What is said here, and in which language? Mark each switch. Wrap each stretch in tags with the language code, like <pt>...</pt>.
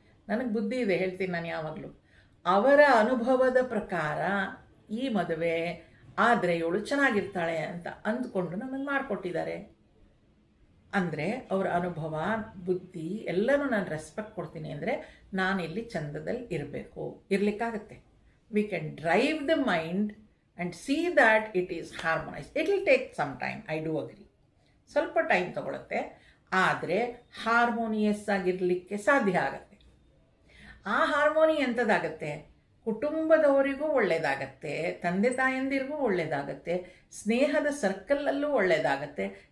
<kn>ನನಗೆ ಬುದ್ಧಿ ಇದೆ, ಹೇಳ್ತೀನಿ ನಾನು ಯಾವಾಗಲೂ. ಅವರ ಅನುಭವದ ಪ್ರಕಾರ ಈ ಮದುವೆ ಆದರೆ ಇವಳು ಚೆನ್ನಾಗಿರ್ತಾಳೆ ಅಂತ ಅಂದ್ಕೊಂಡು ನನಗೆ ಮಾಡಿಕೊಟ್ಟಿದ್ದಾರೆ. ಅಂದರೆ ಅವರ ಅನುಭವ, ಬುದ್ಧಿ ಎಲ್ಲನೂ ನಾನು ರೆಸ್ಪೆಕ್ಟ್ ಕೊಡ್ತೀನಿ. ಅಂದರೆ ನಾನಿಲ್ಲಿ ಚಂದದಲ್ಲಿ ಇರಬೇಕು, ಇರಲಿಕ್ಕಾಗತ್ತೆ.</kn> <en>We can drive the mind and see that it is harmonized. It will take some time, I do agree.</en> <kn>ಸ್ವಲ್ಪ ಟೈಮ್ ತಗೊಳುತ್ತೆ, ಆದರೆ ಹಾರ್ಮೋನಿಯಸ್ ಆಗಿರಲಿಕ್ಕೆ ಸಾಧ್ಯ ಆಗುತ್ತೆ. ಆ ಹಾರ್ಮೋನಿ ಎಂಥದ್ದಾಗತ್ತೆ? ಕುಟುಂಬದವರಿಗೂ ಒಳ್ಳೆಯದಾಗತ್ತೆ, ತಂದೆ ತಾಯಂದಿರಿಗೂ ಒಳ್ಳೆಯದಾಗತ್ತೆ, ಸ್ನೇಹದ ಸರ್ಕಲಲ್ಲೂ ಒಳ್ಳೆಯದಾಗತ್ತೆ.</kn>